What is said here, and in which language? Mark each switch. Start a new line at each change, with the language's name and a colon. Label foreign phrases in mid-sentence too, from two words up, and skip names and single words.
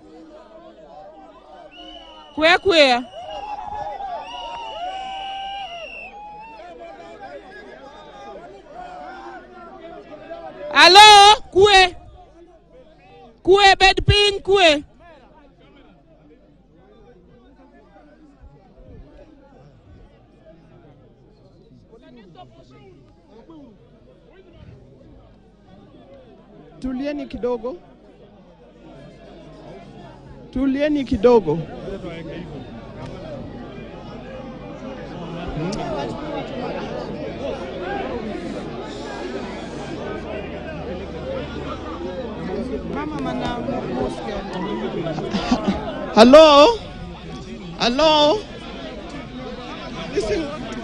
Luo (Kenya and Tanzania): Kwe. Alo, kwe. Kwe bed ping kwe.
Swahili: Tulieni kidogo. Tulieni kidogo.
English: Hello? Hello? Listen.